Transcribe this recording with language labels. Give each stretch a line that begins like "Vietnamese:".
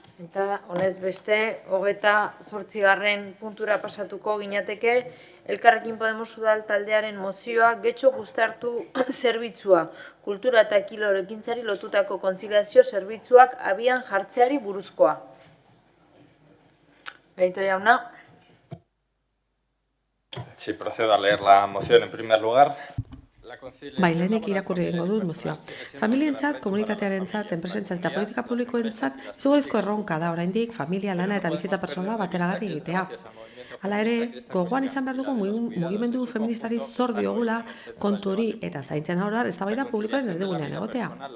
Basque: Eta honez beste, 28. puntura pasatuko ginateke, Elkarrekin Podemos udal taldearen mozioa getxo guztartu zerbitzua, kultura eta kilorekintzari lotutako kontziliazio zerbitzuak abian jartzeari buruzkoa. Benito jauna.
Spanish: Sí, procedo a leer la moción en primer lugar.
Basque: Lehenik irakurri egingo dut mozioa. Familientzat, komunitatearentzat, enpresentzat eta politika publikoentzat izugarrizko erronka da oraindik familia, lana eta bizitza pertsonala bateragarri egitea. Hala ere, gogoan izan behar dugu mugimendu feministari zor diogula kontu hori eta zaintzen aurrar eztabaida publikoaren erdigunean egotea.